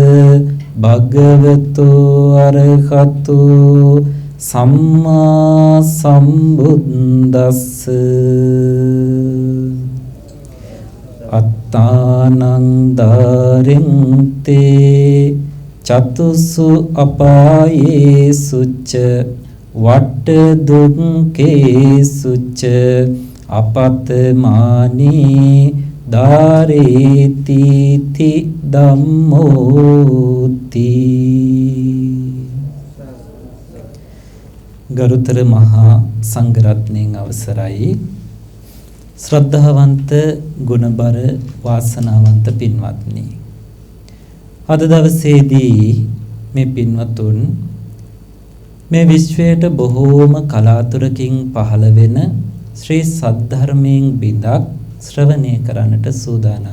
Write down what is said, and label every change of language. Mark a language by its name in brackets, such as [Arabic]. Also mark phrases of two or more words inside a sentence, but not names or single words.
[Pali] භගවතු අරහතු සම්මා සම්බුද්දස්ස අත්තානං ධාරින්තේ චතුසු අපායේසුච්ච වට්ට දුක්ඛේසුච්ච අපතමානී ධාරේති ති [Sinhala] ධම්මෝති ගරුතර මහා සංඝරත්නයන් අවසරයි ශ්‍රද්ධාවන්ත ගුණබර වාසනාවන්ත පින්වත්නි අද දවසේදී මේ පින්වතුන් මේ විශ්වයට බොහෝම කලාතුරකින් පහළ වෙන ශ්‍රී සද්ධර්මයෙන් බිඳක් ශ්‍රවණය කරන්නට සූදානම්